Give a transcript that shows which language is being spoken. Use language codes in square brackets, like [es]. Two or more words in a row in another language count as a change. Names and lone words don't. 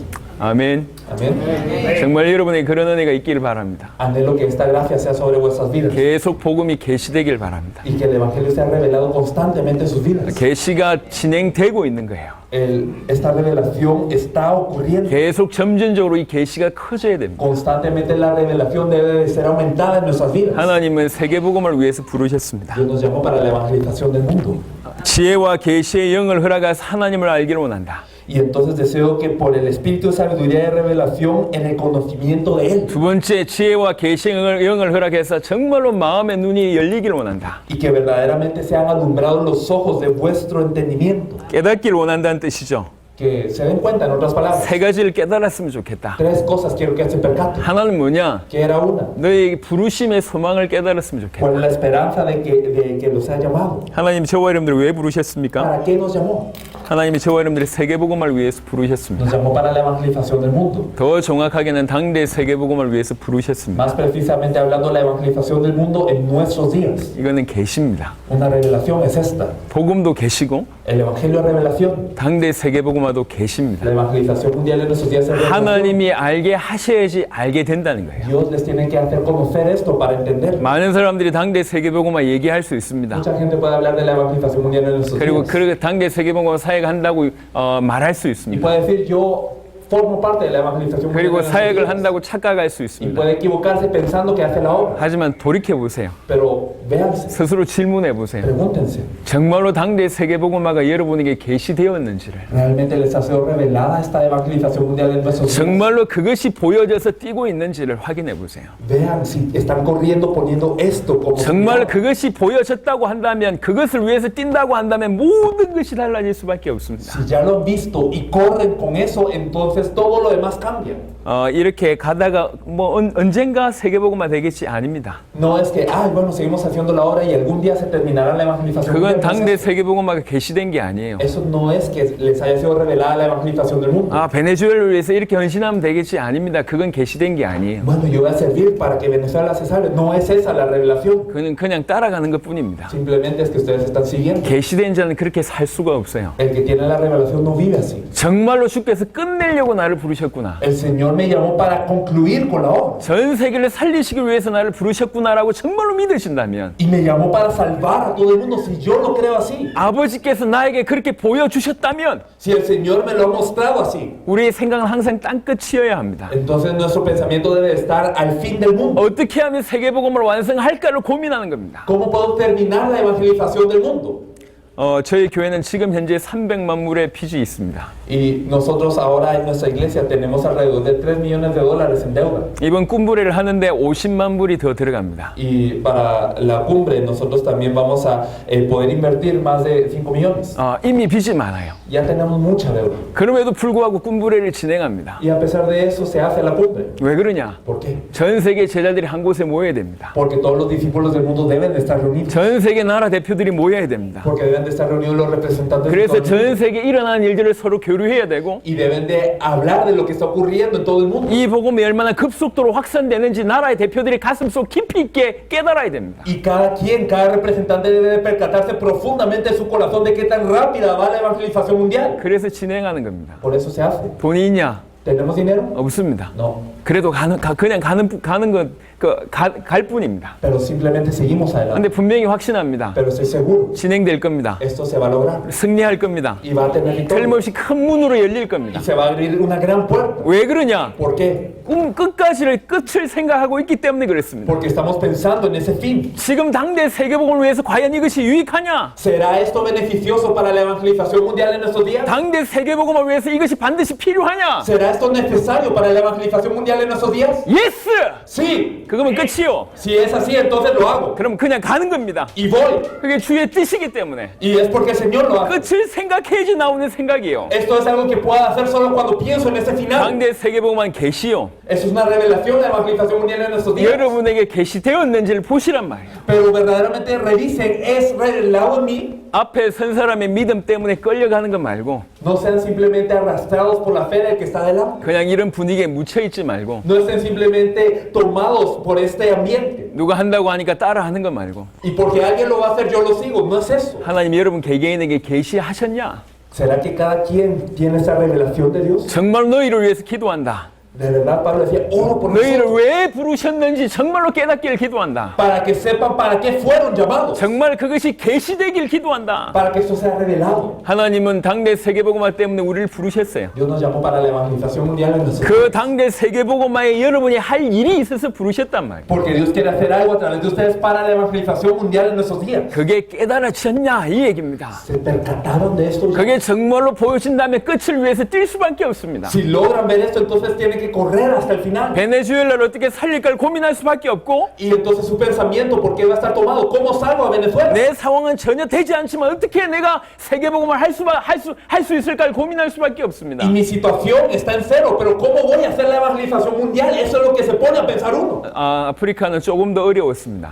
[ko] 아멘. [es] Amén. [ko] 정말 여러분에게 그런 은혜가 있기를 바랍니다. [es] Anhelo que esta gracia sea sobre vuestras vidas [ko] 계속 복음이 계시되길 바랍니다. [es] y que el evangelio sea revelado constantemente en sus vidas. [ko] 계시가 진행되고 있는 거예요. [es] Esta revelación está ocurriendo. [ko] 계속 점진적으로 이 계시가 커져야 됩니다. [es] Constantemente la revelación debe de ser aumentada en nuestras vidas. [ko] 하나님은 세계 복음을 위해서 부르셨습니다. [es] Dios nos llamó para la evangelización del mundo. [ko] 지혜와 계시의 영을 허락하사 하나님을 알기를 원한다. [es] Y entonces deseo que por el espíritu de sabiduría y revelación en el conocimiento de Él [ko] 두 번째, 지혜와 계시의 영을 허락해서 정말로 마음의 눈이 열리기를 원한다. [es] y que verdaderamente sean alumbrados los ojos de vuestro entendimiento. [ko] 깨닫기를 원한다는 뜻이죠. [es] Que se den cuenta, en otras palabras, [ko] 세 가지를 깨달았으면 좋겠다. [es] tres cosas quiero que se percaten. [ko] 하나는 뭐냐? [es] Que era una, [ko] 너의 부르심의 소망을 깨달았으면 좋겠다. [es] cuál es la esperanza de que los haya llamado. [ko] 하나님 저와 여러분들을 왜 부르셨습니까? [es] ¿Para qué nos llamó? [ko] 하나님이 저와 여러분들의 세계복음을 위해서 부르셨습니다. [es] Nos llamó para la evangelización del mundo. [ko] 더 정확하게는 당대 세계복음을 위해서 부르셨습니다. [es] Más precisamente hablando de la evangelización del mundo en nuestros días. [ko] 이거는 계시입니다. [es] Una revelación es esta. [ko] 복음도 계시고 [es] El evangelio es revelación. [ko] 당대 세계복음화도 계십니다. [es] La evangelización mundial en nuestros días es revelación. [ko] 하나님이 알게 하셔야지 알게 된다는 거예요. [es] Dios les tiene que hacer conocer esto para entender. [ko] 많은 사람들이 당대 세계복음화 얘기할 수 있습니다. [es] Mucha gente puede hablar de la evangelización mundial en nuestros [ko] 그리고 [es] días. [ko] 그 당대 세계복음화 사회가 한다고 말할 수 [es] Y [ko] 있습니다. [es] puede decir, yo formo parte de la evangelización mundial [ko] 그리고 [es] en nuestros [ko] 사역을 [es] días. [ko] 한다고 착각할 수 [es] Y [ko] 있습니다. [es] puede equivocarse pensando que hace la obra. [ko] 하지만 돌이켜 보세요. [es] Pero véanse, [ko] 스스로 질문해 보세요. [es] pregúntense. [ko] 정말로 당대 세계복음화가 여러분에게 계시되었는지를, [es] ¿Realmente les ha sido revelada esta evangelización mundial en nuestros días? [ko] 정말로 그것이 보여져서 뛰고 있는지를 확인해 보세요. [es] Vean si están corriendo poniendo esto como [ko] 정말 [es] señal. [ko] 그것이 보여졌다고 한다면, 그것을 위해서 뛴다고 한다면 모든 것이 달라질 수밖에 없습니다. [es] Si ya lo han visto y corren con eso, entonces todo lo demás cambia. [ko] 이렇게 가다가 뭐 언젠가 세계복음화 되겠지 아닙니다. [es] No es que, ay, bueno, seguimos haciendo la obra y algún día se terminará la evangelización [ko] 그건 [es] mundial. No es [ko] 당대 [es] eso. [ko] 세계복음화가 계시된 게 아니에요. [es] Eso no es que les haya sido revelada la evangelización del mundo. [ko] 베네수엘을 위해서 이렇게 헌신하면 되겠지 아닙니다. 그건 계시된 게 아니에요. [es] Bueno, yo voy a servir para que Venezuela se salve. No es esa la revelación. [ko] 그는 그냥 따라가는 것뿐입니다. [es] Simplemente es que ustedes están siguiendo. [ko] 계시된 자는 그렇게 살 수가 없어요. [es] El que tiene la revelación no vive así. [ko] 정말로 주께서 끝내려고 나를 부르셨구나. [es] El Señor me llamó para concluir con la obra. [ko] 전 세계를 살리시기 위해서 나를 부르셨구나라고 정말로 믿으신다면 [es] Y me llamó para salvar a todo el mundo. Si yo lo creo así, [ko] 아버지께서 나에게 그렇게 보여주셨다면 [es] si el Señor me lo ha mostrado así, [ko] 우리의 생각은 항상 땅끝이어야 합니다. [es] entonces nuestro pensamiento debe estar al fin del mundo. [ko] 어떻게 하면 세계복음을 완성할까를 고민하는 겁니다. [es] ¿Cómo puedo terminar la evangelización del mundo? [ko] 저희 교회는 지금 현재 300만 물의 빚이 있습니다. [es] Y nosotros ahora en nuestra iglesia tenemos alrededor de $3 millones en deuda. [ko] 이번 꿈부레를 하는데 50만 불이 더 들어갑니다. [es] Y para la cumbre nosotros también vamos a poder invertir más de 5 millones. [ko] 이미 빚이 많아요. [es] Ya tenemos mucha deuda. [ko] 그럼에도 불구하고 꿈부레를 진행합니다. [es] Y a pesar de eso se hace la cumbre. [ko] 왜 그러냐? [es] ¿Por qué? [ko] 전 세계 제자들이 한 곳에 모여야 됩니다. [es] Porque todos los discípulos del mundo deben de estar reunidos. [ko] 전 세계 나라 대표들이 모여야 됩니다. [es] Porque deben de estar reunidos los representantes de [ko] 그래서 [es] todo el mundo. [ko] 전 세계 일어나는 일들을 서로 교류해야 되고 [es] Y deben de hablar de lo que está ocurriendo en todo el mundo. [ko] 이 복음이 얼마나 급속도로 확산되는지 나라의 대표들이 가슴속 깊이 있게 깨달아야 됩니다. [es] Y cada quien, cada representante debe de percatarse profundamente en su corazón de qué tan rápida va la evangelización mundial. [ko] 그래서 진행하는 겁니다. [es] Por eso se hace. [ko] 돈이 있냐? [es] ¿Tenemos dinero? [ko] 없습니다. [es] No. [ko] 그래도 그냥 갈 뿐입니다. [es] Pero simplemente seguimos adelante. [ko] 근데 분명히 확신합니다. [es] Pero estoy seguro, [ko] 진행될 겁니다. [es] esto se va a lograr. [ko] 승리할 겁니다. [es] Y va a tener victoria. [ko] 틀림없이 큰 문으로 열릴 겁니다. [es] Y se va a abrir una gran puerta. [ko] 왜 그러냐? [es] ¿Por qué? [ko] 끝을 생각하고 있기 때문에 그렇습니다. [es] Porque estamos pensando en ese fin. [ko] 지금 당대 세계복음을 위해서 과연 이것이 유익하냐? [es] ¿Será esto beneficioso para la evangelización mundial en estos días? [ko] 당대 세계복음을 위해서 이것이 반드시 필요하냐? [es] ¿Será esto necesario para la evangelización mundial en estos días? [ko] 예스! [es] Sí. [ko] 그거면 끝이요. [es] Si es así, entonces lo hago. [ko] 그럼 그냥 가는 겁니다. [es] Y voy. [ko] 그게 주의 뜻이기 때문에 [es] Y es porque el Señor lo hace. [ko] 끝을 생각해야지 나오는 생각이에요. [es] Esto es algo que puedo hacer solo cuando pienso en ese final. [ko] 당대 세계복음만 계시요. [es] Eso es una revelación, la evangelización mundial en estos días. [ko] 여러분에게 계시되었는지를 보시란 말이에요. [es] Pero verdaderamente revisen, ¿es revelado en mí? [ko] 앞에 선 사람의 믿음 때문에 끌려가는 거 말고 [es] No sean simplemente arrastrados por la fe del que está delante. [ko] 그냥 이런 분위기에 묻혀 있지 말고 [es] No estén simplemente tomados por este ambiente. [ko] 누가 한다고 하니까 따라하는 거 말고 [es] Y porque alguien lo va a hacer, yo lo sigo. No es eso. [ko] 하나님 여러분 개개인에게 계시하셨냐? [es] ¿Será que cada quien tiene esa revelación de Dios? [ko] 정말 너희를 위해서 기도한다. [es] De verdad, Pablo decía, oro por [ko] 너희를 [es] nosotros. [ko] 왜 부르셨는지 정말로 깨닫기를 기도한다. [es] Para que sepan para qué fueron llamados. [ko] 정말 그것이 계시되길 기도한다. [es] Para que esto sea revelado. [ko] 하나님은 당대 세계복음화 때문에 우리를 부르셨어요. [es] Dios nos llamó para la evangelización mundial en nosotros. [ko] 그 당대 세계복음화에 여러분이 할 일이 있어서 부르셨단 말이에요. [es] Porque Dios quiere hacer algo a través de ustedes para la evangelización mundial en nuestros días. [ko] 그게 깨달아졌냐 이 얘기입니다. [es] ¿Se percataron de esto? [ko] 그게 정말로 보여진다면 끝을 위해서 뛸 수밖에 없습니다. [es] Si logran ver esto, entonces tienen que correr hasta el final. [ko] 베네수엘라를 어떻게 살릴까를 고민할 수밖에 없고 [es] Y entonces su pensamiento, ¿por qué va a estar tomado? ¿Cómo salvo a Venezuela? [ko] 내 상황은 전혀 되지 않지만 어떻게 내가 세계복음을 할 수 있을까를 고민할 수밖에 없습니다. [es] Y mi situación está en cero, pero ¿cómo voy a hacer la evangelización mundial? Eso es lo que se pone a pensar uno. [ko] 아프리카는 조금 더 어려웠습니다.